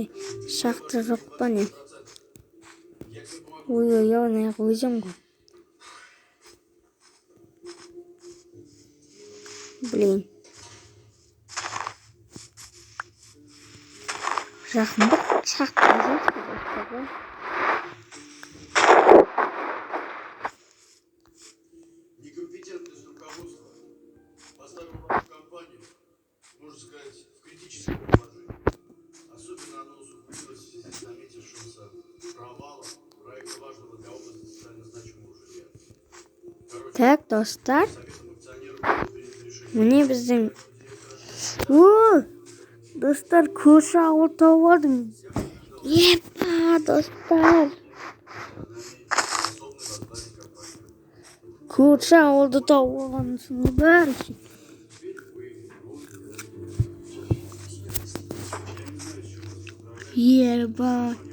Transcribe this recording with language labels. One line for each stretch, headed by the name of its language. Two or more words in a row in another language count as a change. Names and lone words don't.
Kazakh: Шақты жоқ па не? Ой, ана өзім ғой. Блин. Жақында шақты жоқ.
Russian: Некомпетентность руководства поставила нашу компанию, можно сказать, в критическое положение. Особенно оно усугубилось в связи с наметившимся провалом проекта важного для области социально значимого жилья. Так, достар. Советом акционеров было принято решение
Kazakh: Міне біздің... О, достар, көрші ауыл тауып алдым. Епа, достар. Көрші ауылды тауып алғансың бәрі. Еба.